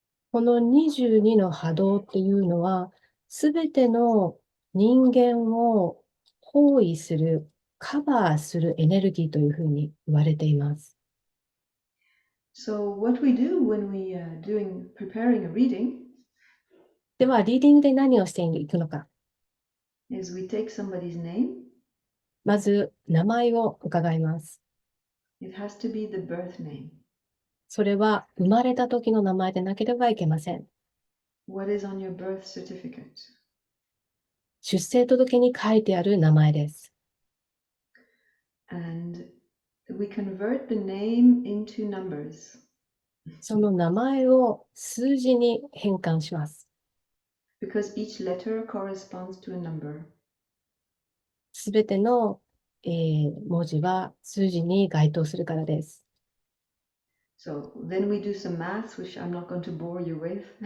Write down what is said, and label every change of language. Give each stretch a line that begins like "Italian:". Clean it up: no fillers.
Japanese: この22の波動っていうのは、すべての人間を包囲する、カバーするエネルギーというふうに言われています。
English: So what we do when we preparing a reading
Japanese: では、リーディングで何をしていくのか。
English: is we take somebody's name.
Japanese: まず、名前を伺います。
English: It has to be the birth name.
Japanese: それは生まれた時の名前でなければいけません。
English: What is on your birth certificate?
Japanese: 出生届に書いてある名前です。
English: And we convert the name into numbers.
Japanese: その名前を数字に変換します。
English: Because each letter corresponds to a number.
Japanese: すべての、文字は数字に該当するからです。
English: So then we do some maths, which I'm not going to bore you with.